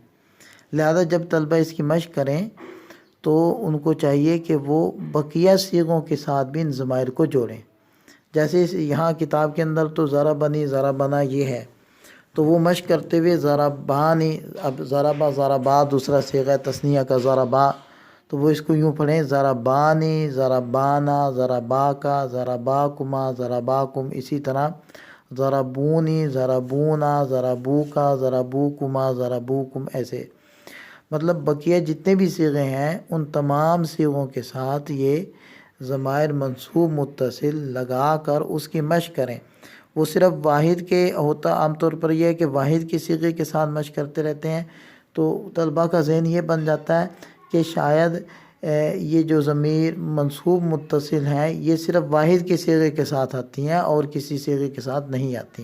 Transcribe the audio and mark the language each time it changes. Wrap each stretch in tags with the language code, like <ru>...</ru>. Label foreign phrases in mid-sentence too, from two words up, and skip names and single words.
<ur>لہذا جب طلبہ اس کی مشق کریں تو ان کو چاہیے کہ وہ بقیہ صیغوں کے ساتھ بھی ان ضمائر کو جوڑیں. جیسے یہاں کتاب کے اندر تو</ur> <ar>ضربنی، ضربنا</ar> <ur>یہ ہے، تو وہ مشق کرتے ہوئے ضربانی، اب</ur> <ar>ضربہ ضربا</ar> <ur>دوسرا صیغہ تثنیہ کا ضربا، تو وہ اس کو یوں پڑھیں</ur> <ar>ضربانی ضربانا ضرباکا ضرباکما ضرباکم،</ar> <ur>اسی طرح</ur> <ar>ضربونی ضربونا ضربوکا ضربوکما ضربوکم،</ar> <ur>ایسے مطلب بقیہ جتنے بھی صیغے ہیں ان تمام صیغوں کے ساتھ یہ ضمائر منصوب متصل لگا کر اس کی مشق کریں۔ وہ صرف واحد کے ہوتا عام طور پر یہ ہے کہ واحد کے صیغے کے ساتھ مشق کرتے رہتے ہیں، تو طلباء کا ذہن یہ بن جاتا ہے کہ شاید یہ جو ضمیر منصوب متصل ہیں یہ صرف واحد کے صیغے کے ساتھ آتی ہیں اور کسی صیغے کے ساتھ نہیں آتی۔</ur>